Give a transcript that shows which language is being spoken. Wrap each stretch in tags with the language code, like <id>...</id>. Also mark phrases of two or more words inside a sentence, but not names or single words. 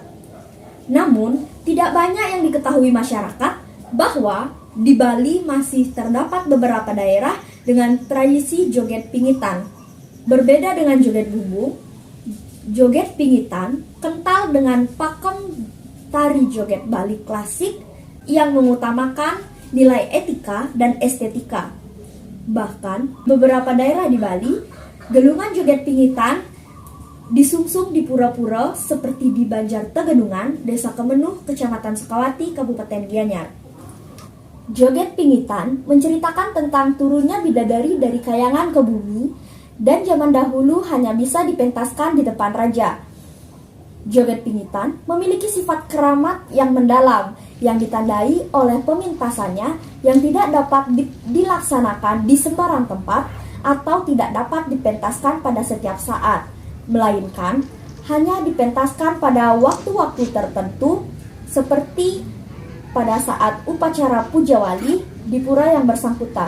<id>Namun, tidak banyak yang diketahui masyarakat bahwa di Bali masih terdapat beberapa daerah dengan tradisi joget pingitan. Berbeda dengan joget bumbung, joget pingitan kental dengan pakem tari joget Bali klasik yang mengutamakan nilai etika dan estetika. Bahkan, beberapa daerah di Bali, gelungan joget pingitan disungsung di pura-pura seperti di Banjar Tegenungan, Desa Kemenuh, Kecamatan Sukawati, Kabupaten Gianyar. Joget pingitan menceritakan tentang turunnya bidadari dari kayangan ke bumi dan zaman dahulu hanya bisa dipentaskan di depan raja. Joget pingitan memiliki sifat keramat yang mendalam yang ditandai oleh pemintasannya yang tidak dapat dilaksanakan di sembarang tempat atau tidak dapat dipentaskan pada setiap saat, melainkan hanya dipentaskan pada waktu-waktu tertentu seperti pada saat upacara puja wali di pura yang bersangkutan.</id>